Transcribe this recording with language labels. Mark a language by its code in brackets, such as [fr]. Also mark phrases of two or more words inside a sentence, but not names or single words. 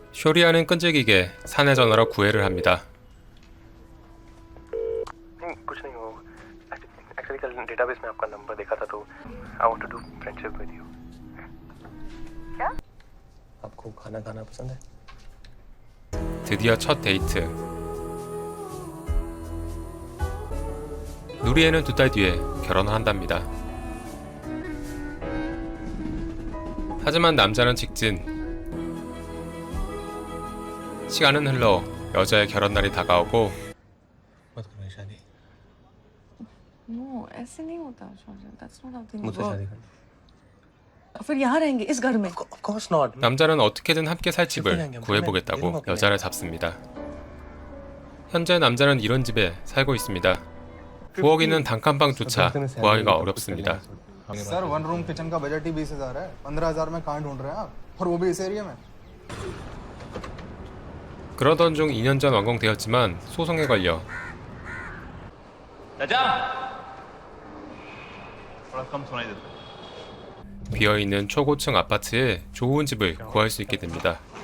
[ko] 쇼리아는 끈질기게 사내 전화로 구애를 합니다. [hi] कुछ नहीं हो एक्चुअली कल डेटाबेस में आपका नंबर देखा था तो [en] I want to do friendship with you [hi] क्या आपको खाना खाना पसंद है [ko] 드디어 첫 데이트. 누리에는 2달 뒤에 결혼을 한답니다. 하지만 남자는 직진. 시간은 흘러 여자의 결혼날이 다가오고 [hi] मत करो शादी No, ऐसे नहीं होता शौर्य. [en] That's not how things [hi] मुझसे [en] work. [hi] शादी करना फिर यहाँ रहेंगे इस घर में. [en] Of course not. [ko] 남자는 어떻게든 함께 살 집을 구해보겠다고 여자를 잡습니다. 현재 남자는 이런 집에 살고 있습니다. 부엌 있는 단칸방조차 구하기가 어렵습니다. [hi] सर [en] one room kitchen [hi] का बजट ही 20,000 है 15,000 में कहाँ ढूंढ रहे हैं आप और वो भी इस एरिया में [ko] 그러던 중 2년 전 완공되었지만 소송에 걸려 비어있는 초고층 아파트에 좋은 집을 구할 수 있게 됩니다.